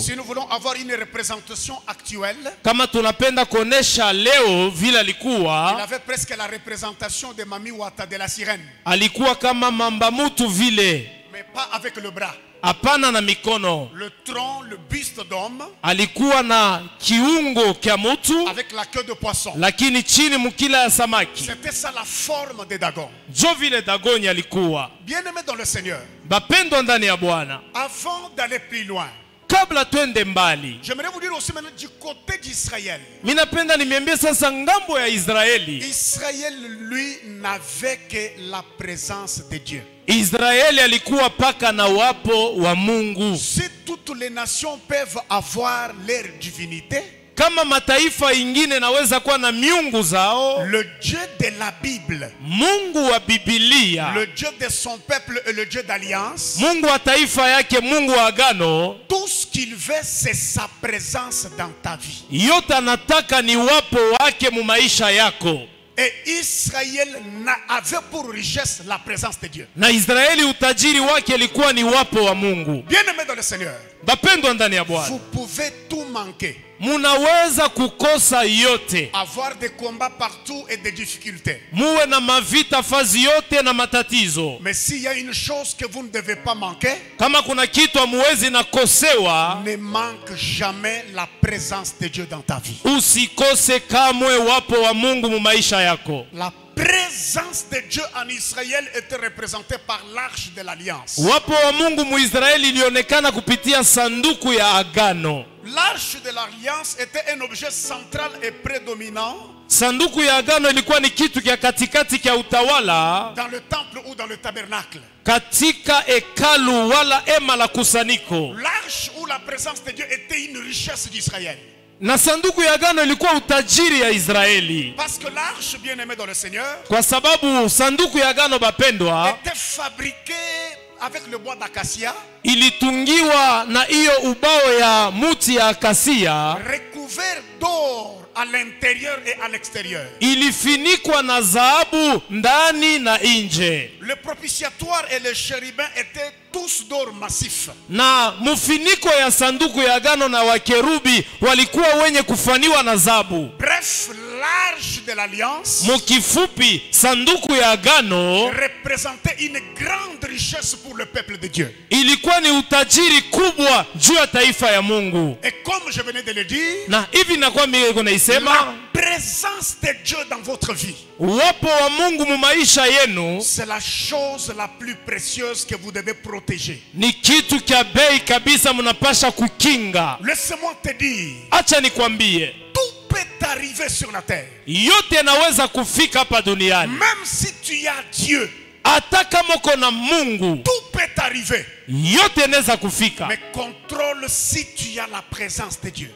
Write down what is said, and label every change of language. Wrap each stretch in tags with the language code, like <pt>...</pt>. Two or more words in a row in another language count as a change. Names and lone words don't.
<fr>Si nous voulons avoir une représentation actuelle,</fr> <sw>Kama tunapenda kuonesha leo vile</sw> <fr>il</fr> <sw>alikuwa,</sw> <fr>avait presque la représentation de Mami Wata de la sirène,</fr> <sw>alikuwa kama mamba mutu vile,</sw> <fr>mais pas avec le bras.</fr> <sw>hapana na mikono.</sw> <fr>Le tronc, le buste d'homme,</fr> <sw>Alikuwa na kiungo kya mutu</sw> <fr>avec la queue de poisson.</fr> <sw>lakini chini mukila ya samaki.</sw> <fr>C'était ça la forme de Dagon.</fr> <sw>Jo vile Dagoni alikuwa.</sw> <fr>Bien-aimés dans le Seigneur,</fr> <sw>Bapendwa ndani ya Bwana,</sw> <fr>avant d'aller plus loin,</fr> <sw>kabla twende mbali,</sw> <fr>j'aimerais vous dire aussi maintenant du côté d'Israël.</fr> <sw>minapenda nimeambia sasa ngambo ya Israeli.</sw> <fr>Israël, lui, n'avait que la présence de Dieu.</fr> <sw>Israeli alikuwa paka na wapo wa Mungu.</sw> <fr>Si toutes les nations peuvent avoir leur divinité,</fr> <sw>Kama mataifa ingine naweza kuwa na miungu zao,</sw> <fr>le Dieu de la Bible,</fr> <sw>Mungu wa Biblia,</sw> <fr>le Dieu de son peuple et le Dieu d'alliance,</fr> <sw>Mungu wa taifa yake, Mungu wa agano,</sw> <fr>tout ce qu'il veut, c'est sa présence dans ta vie.</fr> <sw>yote anataka ni wapo wake mu maisha yako.</sw> <fr>Et Israël avait pour richesse la présence de Dieu.</fr> <sw>Na Israeli utajiri wake ilikuwa ni wapo wa Mungu.</sw> <fr>Bien-aimés dans le Seigneur,</fr> <sw>Bapendwa ndani ya Bwana,</sw> <fr>vous pouvez tout manquer.</fr> <sw>munaweza kukosa yote,</sw> <fr>avoir des combats partout et des difficultés.</fr> <sw>muwe na mavita fazi yote na matatizo.</sw> <fr>Mais s'il y a une chose que vous ne devez pas manquer,</fr> <sw>Kama kuna kitu amuwezi na kosewa,</sw> <fr>ne manque jamais la présence de Dieu dans ta vie.</fr> <sw>usikose kamwe wapo wa Mungu mu maisha yako.</sw> <fr>La présence de Dieu en Israël était représentée par l'arche de l'alliance.</fr> <sw>Wapo wa Mungu mu Israeli ilionekana kupitia sanduku ya agano.</sw> <fr>L'arche de l'alliance était un objet central et prédominant</fr> <sw>Sanduku ya agano ilikuwa ni kitu kia katikati kia utawala</sw> <fr>dans le temple ou dans le tabernacle.</fr> <sw>katika hekalu wala ema la kusaniko.</sw> <fr>L'arche ou la présence de Dieu était une richesse d'Israël.</fr> <sw>Na sanduku ya agano ilikuwa utajiri ya Israeli.</sw> <fr>Parce que l'arche, bien-aimée dans le Seigneur,</fr> <sw>Kwa sababu sanduku ya agano bapendwa</sw> <fr>était fabriquée avec le bois d'acacia,</fr> <sw>ilitungiwa na hiyo ubao ya muti ya akasia,</sw> <fr>recouvert d'or à l'intérieur et à l'extérieur.</fr> <sw>ilifinikwa na dhahabu ndani na nje.</sw> <fr>Le propitiatoire et les chérubins étaient tous d'or massif.</fr> <sw>Na mufiniko ya sanduku ya agano na wakerubi walikuwa wenye kufaniwa na dhahabu.</sw> <fr>Bref, l'arche de l'alliance</fr> <sw>Mukifupi, sanduku ya agano</sw> <fr>représentait une grande richesse pour le peuple de Dieu.</fr> <sw>ilikuwa ni utajiri kubwa juu ya taifa ya Mungu.</sw> <fr>Et comme je venais de le dire,</fr> <sw>Na hivi nakuwa mimi naisema,</sw> <fr>la présence de Dieu dans votre vie,</fr> <sw>uwapo wa Mungu mu maisha yenu</sw> <fr>c'est la chose la plus précieuse que vous devez protéger.</fr> <sw>ni kitu kia bei kabisa mnapasha kukinga.</sw> <fr>Laisse-moi te dire,</fr> <sw>Acha nikwambie,</sw> <fr>tout peut arriver sur la terre.</fr> <sw>yote yanaweza kufika hapa duniani.</sw> <fr>Même si tu as Dieu,</fr> <sw>Hata kama uko na Mungu,</sw> <fr>tout peut arriver.</fr> <sw>yote yanaweza kufika.</sw> <fr>Mais contrôle si tu as la présence de Dieu.</fr>